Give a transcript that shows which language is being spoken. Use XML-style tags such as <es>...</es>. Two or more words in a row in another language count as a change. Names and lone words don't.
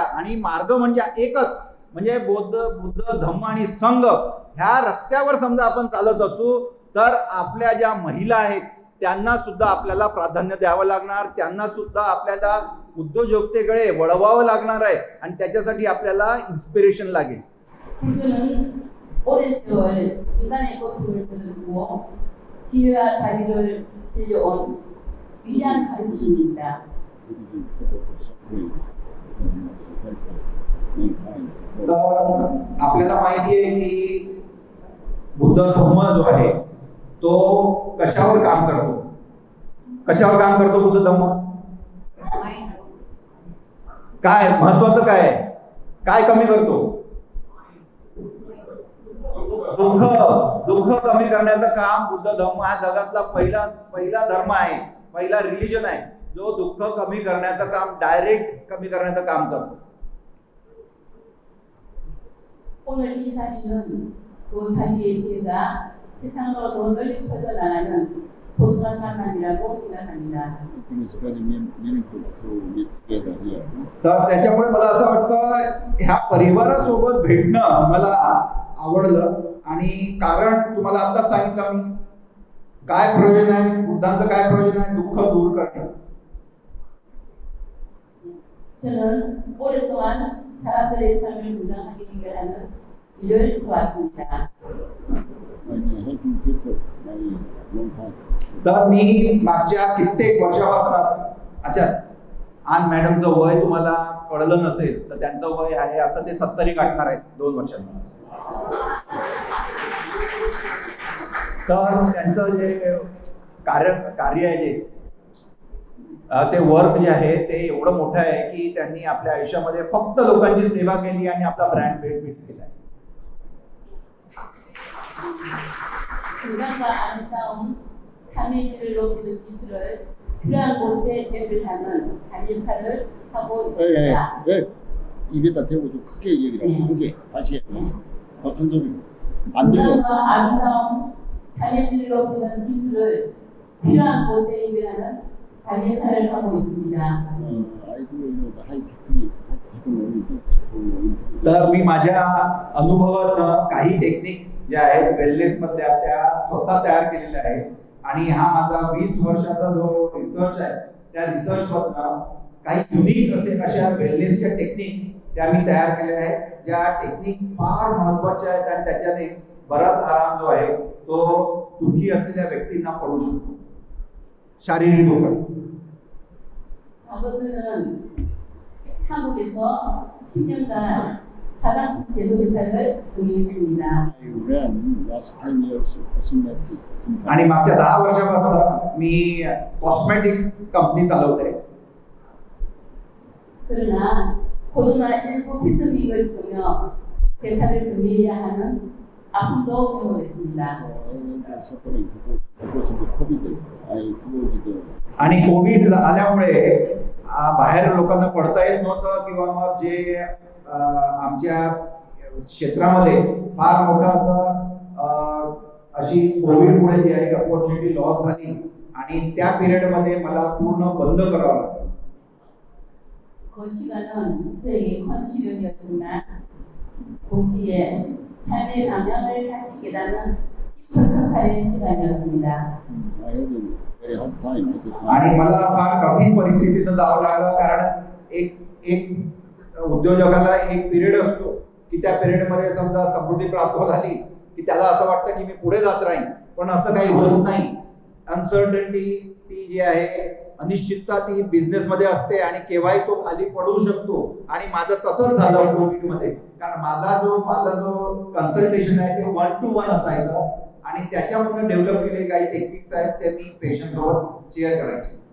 <mr>आणि मार्ग म्हणजे एकच, म्हणजे बुद्ध धम्म आणि संघ ह्या रस्त्यावर समजा आपण चालत असू तर आपल्या ज्या महिला आहेत त्यांना सुद्धा आपल्याला प्राधान्य द्यावं लागणार. त्यांना सुद्धा आपल्याला उद्योजकतेकडे वळवावं लागणार आहे आणि त्याच्यासाठी आपल्याला इन्स्पिरेशन लागेल.</mr> <ko>오랜 세월 인간의 고통을 들어주고 지혜와 자비를 빌려온 위대한 가르침입니다.</ko> <mr>तर आपल्याला माहिती आहे की बुद्ध धम्म जो आहे तो कशावर काम करतो, कशावर काम करतो बुद्ध धम्म, काय महत्वाचं काय आहे, काय कमी करतो, दुःख कमी करण्याचं काम. बुद्ध धम्म हा जगातला पहिला धर्म आहे, पहिला रिलिजन आहे जो दुःख कमी करण्याचं काम, डायरेक्ट कमी करण्याचं काम करतो.</mr> <ko>오늘 이 자리는 그 자리의 지혜가 세상으로 더 널리 퍼져나가는 소중한 만남이라고 생각합니다.</ko> <mr>तर त्याच्यामुळे मला असं वाटतं ह्या परिवारासोबत भेटणं मला आवडलं. आणि कारण तुम्हाला आत्ताच सांगितलं मी काय प्रयोजन आहे, बुद्धांचं काय प्रयोजन आहे, दुःख दूर करणे.</mr> <ko>저는 오랫동안 사람들의 삶을 건강하게 해결하는 일을 도왔습니다.</ko> <en>helping people by long time.</en> <mr>तर मी मागच्या कित्येक वर्षापासून अच्छा आज मॅडमचं वय तुम्हाला कळलं नसेल तर त्यांचं वय आहे आता ते 70 गाठणार आहेत 2 वर्षांनी. तर त्यांचं जे कार्य आहे जे ते वर्क जे आहे ते एवढं मोठं आहे की त्यांनी आपल्या आयुष्यामध्ये फक्त लोकांची सेवा केली आणि आपला</mr> <en>brand build</en> <mr>केला आहे.</mr> <ko>건강과 아름다운 삶의 질을 높이는 기술을 필요한 곳에 배분하는 단일화를 하고 있습니다. 입에다 대고 좀 크게 얘기를 크게 다시 더 큰 소리로 안 들려. 건강과 아름다운 삶의 질을 높이는 기술을 필요한 곳에 배분하는 단일화를 하고 있습니다. 아이고 하이테크닉</ko> <mr>तर मी माझ्या अनुभवातनं काही टेक्निक्स ज्या आहेत वेलनेस मधल्या त्या स्वतः तयार केलेल्या आहेत आणि हा माझा 20 वर्षाचा जो रिसर्च आहे त्या रिसर्च मधनं काही युनिक अशा वेलनेसच्या टेक्निक त्या मी तयार केलेल्या आहेत ज्या टेक्निक फार महत्वाच्या आहेत आणि त्याच्याने बराच आराम जो आहे तो दुःखी असलेल्या व्यक्तींना पडू शकतो शारीरिक धोका.</mr> <ko>아버지는 한국에서 10년간 화장품 제조 회사를 운영했습니다.</ko> <en>I ran last 10 years cosmetic company.</en> <mr>आणि मागच्या 10 वर्षापासून मी कॉस्मेटिक्स कंपनी चालवते.</mr> <ko>그러나 코로나19 팬데믹을 보며 회사를 정리해야 하는 아픔도 경험했습니다.</ko> <en>I suffering because of the COVID. I closed.</en> <mr>आणि कोविड आल्यामुळे बाहेर लोकांना पडता येत नव्हतं किंवा मग जे आमच्या क्षेत्रामध्ये फार मोठा असं अशी कोविडमुळे जी आहे</mr> <en>opportunity loss</en> <mr>झाली आणि त्या पिरियडमध्ये मला पूर्ण बंद करावं लागलं.</mr> <ko>그 시간은 저에게 큰 시련이었지만 동시에 삶의 방향을 다시 깨닫는 깊은 성찰의 시간이었습니다.</ko> <en>I had a very hard time at the time.</en> <mr>आणि मला फार कठीण परिस्थितीतून जावं लागलं कारण एक उद्योजकाला एक पिरियड असतो की त्या पिरियडमध्ये समजा समृद्धी प्राप्त झाली की त्याला असं वाटतं की मी पुढे जात राहीन पण असं काही होत नाही. अनसर्टनिटी ती जी आहे अनिश्चितता ती बिझनेसमध्ये असते आणि केव्हाही तो खाली पडू शकतो आणि माझं तसंच झालं कोविडमध्ये कारण माझा जो कन्सल्टेशन आहे ते 1 to 1 असायचं आणि त्याच्यामध्ये डेव्हलप केलेले काही टेक्निक्स आहेत ते मी पेशंट सोबत शेअर करायचे.</mr>